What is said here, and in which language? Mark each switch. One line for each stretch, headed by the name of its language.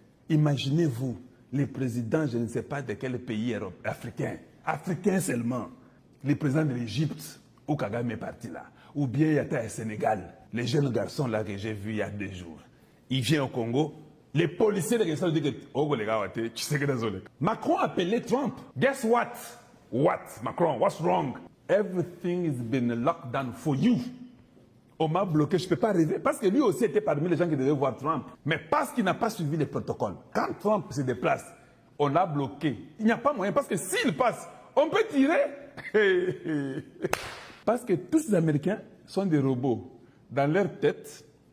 French: Imaginez-vous, les présidents, je ne sais pas de quel pays africain seulement. Les présidents de l'Égypte, où Kagame est parti là. Ou bien il y a au Sénégal, les jeunes garçons là que j'ai vus il y a 2 jours. Il vient au Congo. Les policiers de l'Égypte disent que oh, les gars, tu sais que désolé. Macron a appelé Trump.
English: Guess what? What, Macron? What's wrong? Everything has been locked down for you.
French: On m'a bloqué, je ne peux pas arriver. Parce que lui aussi était parmi les gens qui devaient voir Trump. Mais parce qu'il n'a pas suivi les protocoles. Quand Trump se déplace, on l'a bloqué. Il n'y a pas moyen. Parce que s'il passe, on peut tirer. Parce que tous les Américains sont des robots. Dans leur tête,